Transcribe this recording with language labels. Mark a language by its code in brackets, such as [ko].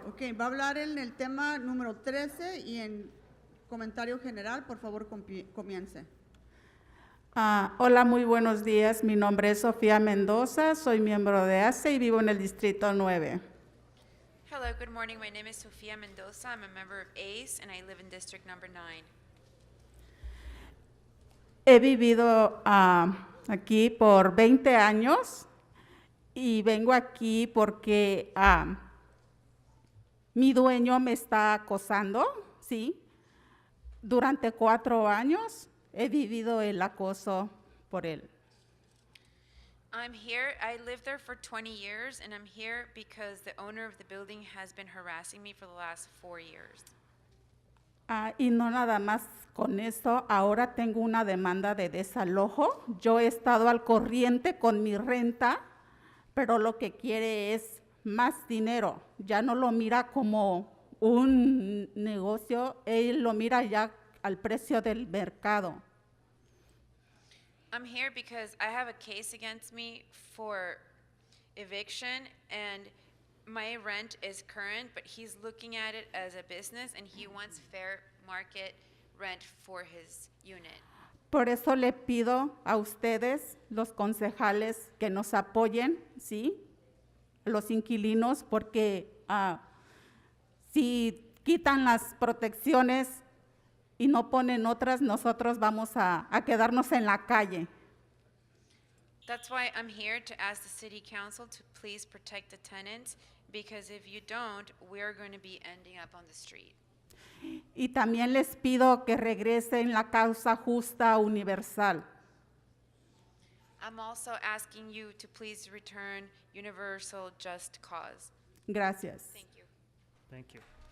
[es] Ok, va a hablar en el tema número 13 y en comentario general, por favor, comience. Hola, muy buenos días. Mi nombre es Sofía Mendoza, soy miembro de ACE y vivo en el Distrito 9. [en] Hello, good morning. My name is Sofia Mendoza. I'm a member of ACE and I live in District Number 9. [es] He vivido aquí por 20 años y vengo aquí porque mi dueño me está acosando, ¿sí? Durante 4 años he vivido el acoso por él. [en] I'm here. I lived there for 20 years and I'm here because the owner of the building has been harassing me for the last 4 years. [es] Y no nada más con eso, ahora tengo una demanda de desalojo. Yo he estado al corriente con mi renta, pero lo que quiere es más dinero. Ya no lo mira como un negocio, él lo mira ya al precio del mercado. [en] I'm here because I have a case against me for eviction and my rent is current, but he's looking at it as a business and he wants fair market rent for his unit. [es] Por eso le pido a ustedes, los concejales, que nos apoyen, ¿sí? Los inquilinos, porque si quitan las protecciones y no ponen otras, nosotros vamos a quedarnos en la calle. [en] That's why I'm here to ask the city council to please protect the tenants, because if you don't, we're going to be ending up on the street. [es] Y también les pido que regresen la causa justa universal. [en] I'm also asking you to please return universal just cause. [es] Gracias. [en] Thank you. Thank you.